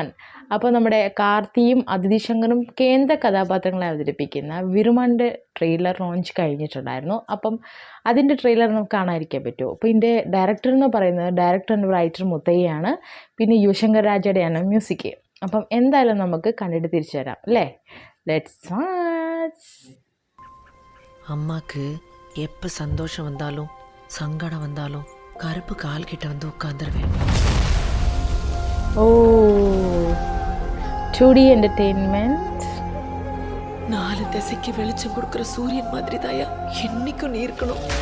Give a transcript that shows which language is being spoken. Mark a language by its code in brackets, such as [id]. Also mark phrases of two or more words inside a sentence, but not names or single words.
[ml] അപ്പോൾ നമ്മുടെ കാർത്തിയും അതിഥി ശങ്കറും കേന്ദ്ര കഥാപാത്രങ്ങളെ അവതരിപ്പിക്കുന്ന വിറുമാൻ്റെ [en] trailer launch [ml] കഴിഞ്ഞിട്ടുണ്ടായിരുന്നു. അപ്പം അതിൻ്റെ ട്രെയിലർ നമുക്ക് കാണാതിരിക്കാൻ പറ്റുമോ? അപ്പോൾ ഇതിൻ്റെ ഡയറക്ടർ എന്ന് പറയുന്നത് [en] director and writer [ml] മുത്തയ്യാണ്. പിന്നെ യുവശങ്കർ രാജയുടെയാണ് മ്യൂസിക്. അപ്പം എന്തായാലും നമുക്ക് കണ്ടിട്ട് തിരിച്ചു വരാം അല്ലേ? [en] Let's watch. [ta] அம்மாக்கு எப்போ சந்தோஷம் வந்தாலும் சங்கடம் வந்தாலும் கருப்பு கால் கிட்ட வந்து உட்காந்துருவேன். ஓ 2D என்டர்டெயின்மெண்ட். 4 திசைக்கு வெளிச்சம் கொடுக்குற சூரியன் மாதிரி தாயா என்னைக்கும் நீ இருக்கணும்.